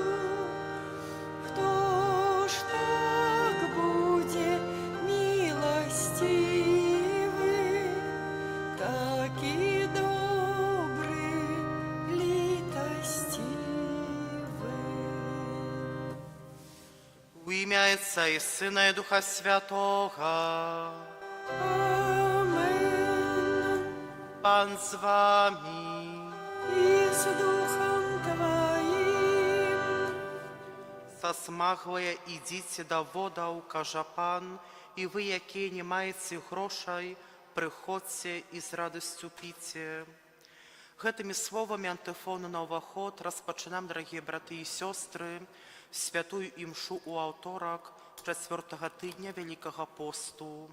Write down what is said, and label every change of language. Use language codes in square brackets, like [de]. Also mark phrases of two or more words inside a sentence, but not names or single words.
[be] Хто ж так будзе міласцівы, такі добры, літасцівы. [uk] У ім'я Отця і Сина і Духа Святого. Амен. Пан з вами. І з духом твоїм. [be] Засмаглыя ідзіце да водаў, кажа пан, і вы, якія не маеце грошай, прыходзьце і з радасцю піце. Гэтымі словамі антыфону на ўваход распачынам, дарагія браты і сёстры, святую імшу ў аўторак 4-го тыдня Вялікага посту.